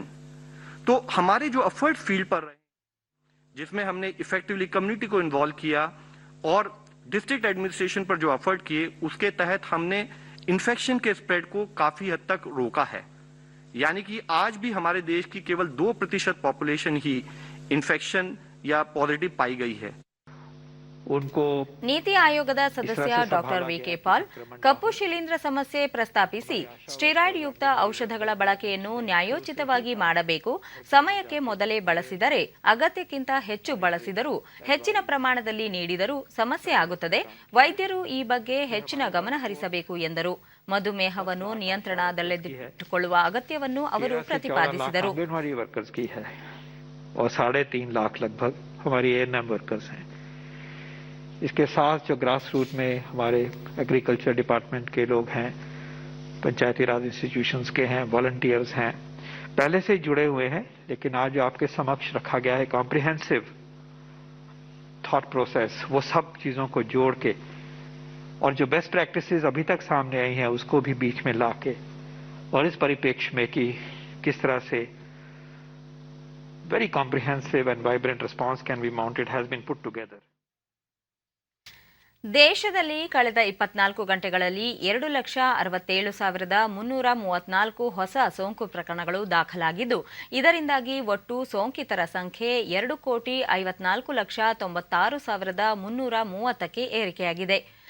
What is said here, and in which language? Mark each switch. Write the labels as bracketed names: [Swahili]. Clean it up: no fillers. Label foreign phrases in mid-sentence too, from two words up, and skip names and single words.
[Hindi] तो हमारे जो [English] effort field [Hindi] पर रहे, जिसमें हमने [English] effectively community [Hindi] को इन्वॉल्व किया और [English] district administration [Hindi] पर जो एफर्ट किए, उसके तहत हमने इन्फेक्शन के स्प्रेड को काफी हद तक रोका है। यानी कि आज भी हमारे देश की केवल 2% पॉपुलेशन ही इन्फेक्शन या पॉजिटिव पाई गई है। उनको [Kannada] ನೀತಿ ಆಯೋಗದ ಸದಸ್ಯ ಡಾಕ್ಟರ್ ವಿಕೆ ಪಾಲ್ ಕಪ್ಪು ಶಿಲೀಂಧ್ರ ಸಮಸ್ಯೆ ಪ್ರಸ್ತಾಪಿಸಿ ಸ್ಟೆರಾಯ್ಡ್ ಯುಕ್ತ ಔಷಧಗಳ ಬಳಕೆಯನ್ನು ನ್ಯಾಯೋಚಿತವಾಗಿ ಮಾಡಬೇಕು. ಸಮಯಕ್ಕೆ ಮೊದಲೇ ಬಳಸಿದರೆ, ಅಗತ್ಯಕ್ಕಿಂತ ಹೆಚ್ಚು ಬಳಸಿದರೂ, ಹೆಚ್ಚಿನ ಪ್ರಮಾಣದಲ್ಲಿ ನೀಡಿದರೂ ಸಮಸ್ಯೆ ಆಗುತ್ತದೆ. ವೈದ್ಯರು ಈ ಬಗ್ಗೆ ಹೆಚ್ಚಿನ ಗಮನ ಹರಿಸಬೇಕು ಎಂದರು. ಮಧುಮೇಹವನ್ನು ನಿಯಂತ್ರಣದಲ್ಲಿಟ್ಟುಕೊಳ್ಳುವ ಅಗತ್ಯವನ್ನು ಅವರು ಪ್ರತಿಪಾದಿಸಿದರು. [Hindi] और 3.5 लाख लगभग हमारी [English] ANM workers [Hindi] हैं। इसके साथ जो [English] grass root [Hindi] में हमारे [English] agriculture department [Hindi] के लोग हैं, पंचायती राज इंस्टीट्यूशंस के हैं, वॉलंटियर्स हैं, पहले से ही जुड़े हुए हैं। लेकिन आज जो आपके समक्ष रखा गया है [English] comprehensive thought process, [Hindi] वो सब चीज़ों को जोड़ के और जो [English] best practices [Hindi] अभी तक सामने आई हैं उसको भी बीच में ला के, और इस परिप्रेक्ष्य में कि किस तरह से [English] very comprehensive and vibrant response can be mounted has been put together. [Kannada] ದೇಶದಲ್ಲಿ ಕಳೆದ 24 ಗಂಟೆಗಳಲ್ಲಿ 2,67,334 ಹೊಸ ಸೋಂಕು ಪ್ರಕರಣಗಳು ದಾಖಲಾಗಿದ್ದು, ಇದರಿಂದಾಗಿ ಒಟ್ಟು ಸೋಂಕಿತರ ಸಂಖ್ಯೆ 2,59,96,330ಕ್ಕೆ ಏರಿಕೆಯಾಗಿದೆ.